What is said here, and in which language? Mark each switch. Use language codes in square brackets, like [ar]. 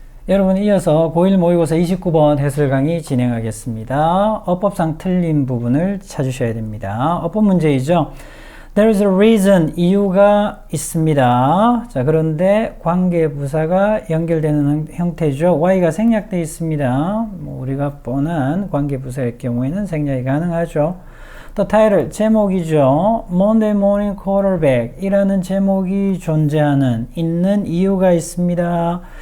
[ko] 여러분 이어서 고1 모의고사 29번 해설 강의 진행하겠습니다. 어법상 틀린 부분을 찾으셔야 됩니다. 어법 문제이죠. [en] There is a reason, [ko] 이유가 있습니다. 자, 그런데 관계부사가 연결되는 형태죠. Y가 생략되어 있습니다. 우리가 뻔한 관계부사일 경우에는 생략이 가능하죠. 또 타이틀, 제목이죠. Monday Morning Quarterback 이라는 제목이 존재하는, 있는 이유가 있습니다.